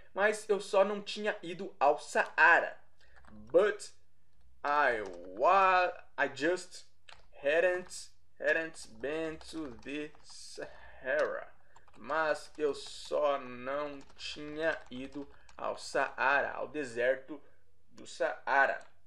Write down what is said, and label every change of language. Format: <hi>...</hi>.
<pt>Mas eu só não tinha ido ao Saara.</pt> <en>But I just hadn't been to the Sahara.</en> <pt>Mas eu só não tinha ido ao Saara, ao deserto do Saara.</pt>